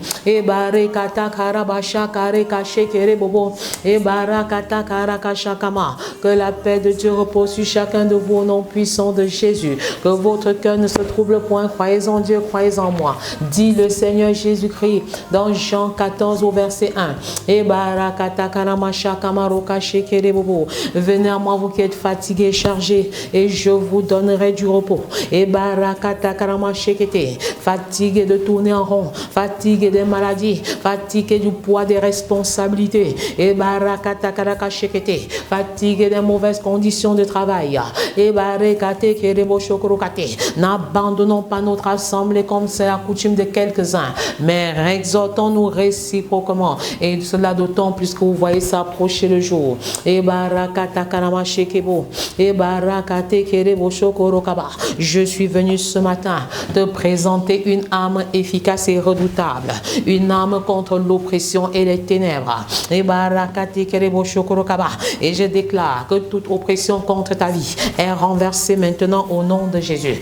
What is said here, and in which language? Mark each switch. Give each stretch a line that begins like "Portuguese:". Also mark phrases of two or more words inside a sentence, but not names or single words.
French: Et barakatakarabashakarekashekere-bobo. Et barakatakaraka-shakama. Que la paix de Dieu repose sur chacun de vous au nom puissant de Jésus. Que votre cœur ne se trouble point. Croyez en Dieu, croyez en moi. Dit le Seigneur Jésus-Christ dans Jean 14 au verset 1. Et barakatakarama-shakama-roka-shekere-bobo. Venez à moi, vous qui êtes fatigués et chargés, et je vous donnerai du repos. Et barakatakarama-shekete. Fatigué de tourner en rond, fatigué des maladies, fatigué du poids des responsabilités. Et barakatakaraka-shekete. Fatigué des mauvaises conditions de travail. Et barakatakarama-shokorokate. N'abandonnons pas notre assemblée comme c'est la coutume de quelques-uns, mais exhortons-nous réciproquement. Et cela d'autant plus que vous voyez s'approcher le jour. Et barakatakarama-shekebo. Et barakatekerebo-shokorokaba. Je suis venu ce matin te présenter une âme efficace et redoutable, une âme contre l'oppression et les ténèbres. Et barakatekerebo-shokorokaba. Et je déclare que toute oppression contre ta vie est renversée maintenant au nom de Jésus.